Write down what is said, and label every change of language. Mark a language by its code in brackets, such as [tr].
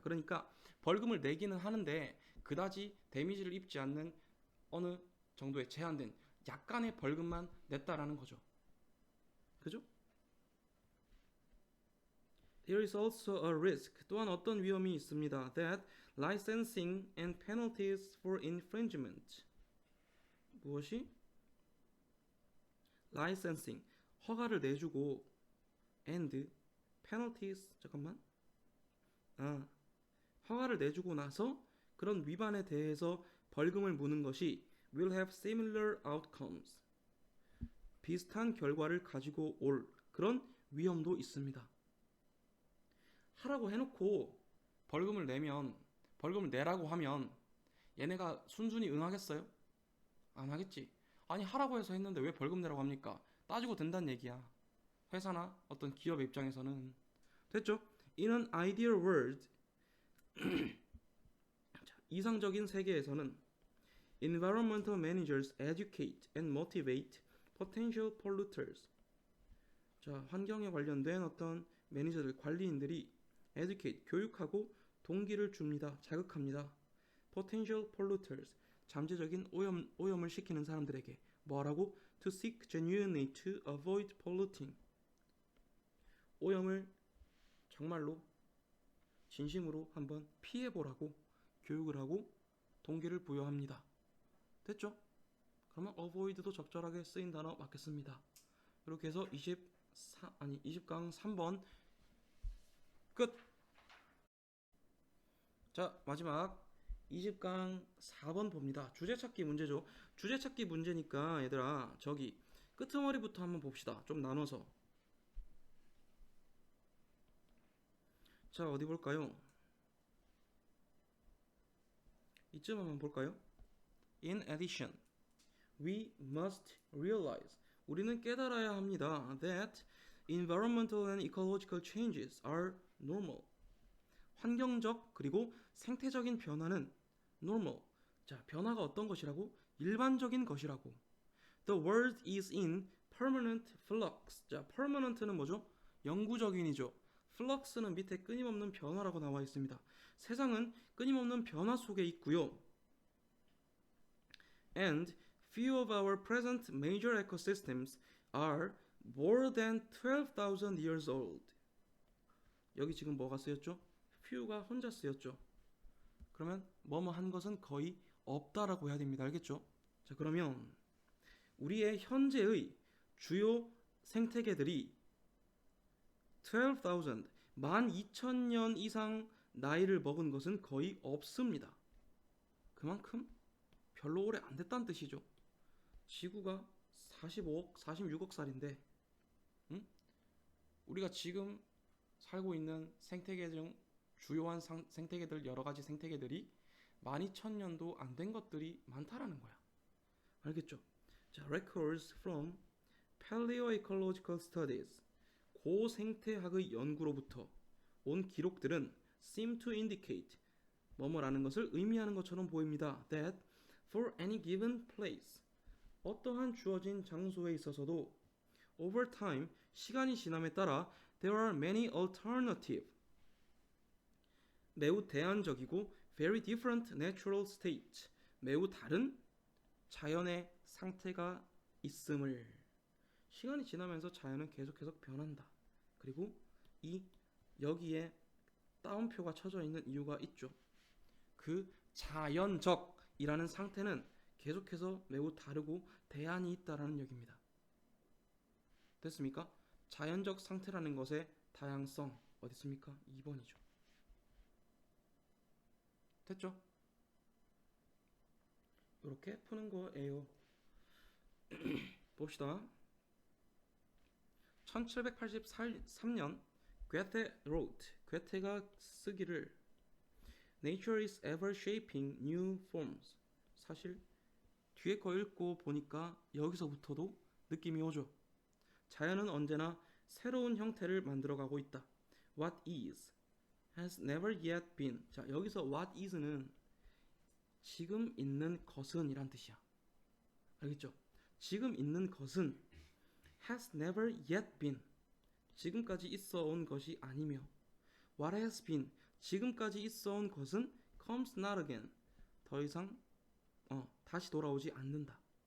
[ko] 그러니까 벌금을 내기는 하는데 그다지 데미지를 입지 않는 어느 정도의 제한된 약간의 벌금만 냈다라는 거죠. 그죠? [en] There is also a risk. [ko] 또한 어떤 위험이 있습니다. [en] That licensing and penalties for infringement. [ko] 무엇이? licensing, 허가를 내주고 [en] and penalties, [ko] 허가를 내주고 나서 그런 위반에 대해서 벌금을 무는 것이 [en] will have similar outcomes. [ko] 비슷한 결과를 가지고 올 그런 위험도 있습니다. 하라고 해놓고 벌금을 내라고 하면 얘네가 순순히 응하겠어요? 안 하겠지. 아니 하라고 해서 했는데 왜 벌금 내라고 합니까? 따지고 된다는 얘기야. 회사나 어떤 기업의 입장에서는. 됐죠? [en] In an ideal world, [ko] 이상적인 세계에서는 [en] environmental managers educate and motivate potential polluters. [ko] 자, 환경에 관련된 어떤 매니저들, 관리인들이 educate, 교육하고 동기를 줍니다. 자극합니다. [en] potential polluters, [ko] 잠재적인 오염을 시키는 사람들에게 뭐라고? [en] to seek genuinely to avoid polluting. [ko] 오염을 정말로 진심으로 한번 피해보라고 교육을 하고 동기를 부여합니다. 됐죠? 그러면 avoid도 적절하게 쓰인 단어 맞겠습니다. 이렇게 해서 20강 3번 끝! 자, 마지막 20강 4번 봅니다. 주제찾기 문제죠. 주제찾기 문제니까 얘들아 저기 끄트머리부터 한번 봅시다. 좀 나눠서. 자, 어디 볼까요? 이쯤 한번 볼까요? [en] In addition, we must realize, [ko] 우리는 깨달아야 합니다. [en] That environmental and ecological changes are normal. [ko] 환경적 그리고 생태적인 변화는 normal. 자, 변화가 어떤 것이라고? 일반적인 것이라고. [en] The world is in permanent flux. [ko] 자, permanent는 뭐죠? 영구적인이죠. flux는 밑에 끊임없는 변화라고 나와 있습니다. 세상은 끊임없는 변화 속에 있고요. [en] And few of our present major ecosystems are more than 12,000 years old. [ko] 여기 지금 뭐가 쓰였죠? few가 혼자 쓰였죠. 그러면 뭐뭐 한 것은 거의 없다라고 해야 됩니다. 알겠죠? 자, 그러면 우리의 현재의 주요 생태계들이 12,000, 12,000년 이상 나이를 먹은 것은 거의 없습니다. 그만큼 별로 오래 안 됐다는 뜻이죠. 지구가 45억, 46억 살인데 우리가 지금 살고 있는 생태계 중 주요한 생태계들, 여러 가지 생태계들이 12,000년도 안 된 것들이 많다라는 거야. 알겠죠? 자, [en] records from paleoecological studies, [ko] 고생태학의 연구로부터 온 기록들은 [en] seem to indicate, [ko] 뭐뭐라는 것을 의미하는 것처럼 보입니다. [en] that for any given place, [ko] 어떠한 주어진 장소에 있어서도 [en] over time, [ko] 시간이 지남에 따라 [en] there are many alternative, [ko] 매우 대안적이고 [en] very different natural state, [ko] 매우 다른 자연의 상태가 있음을. 시간이 지나면서 자연은 계속해서 변한다. 그리고 이 여기에 따옴표가 쳐져 있는 이유가 있죠. 그 자연적이라는 상태는 계속해서 매우 다르고 대안이 있다라는 얘기입니다. 됐습니까? 자연적 상태라는 것의 다양성 어디 있습니까? 2번이죠. 됐죠? 이렇게 푸는 거예요. 봅시다. [en] 1783년 괴테 wrote, [ko] 괴테가 쓰기를 [en] Nature is ever shaping new forms. [ko] 사실 뒤에 거 읽고 보니까 여기서부터도 느낌이 오죠. 자연은 언제나 새로운 형태를 만들어가고 있다. [en] What is has never yet been. [ko] 자, 여기서 [en] what is [ko] 는 지금 있는 것은 이란 뜻이야. 알겠죠? 지금 있는 것은 [en] has never yet been, [ko] 지금까지 있어 온 것이 아니며 [en] what has been, [ko] 지금까지 있어 온 것은 [en] comes not again, [ko] 더 이상 다시 돌아오지 않는다.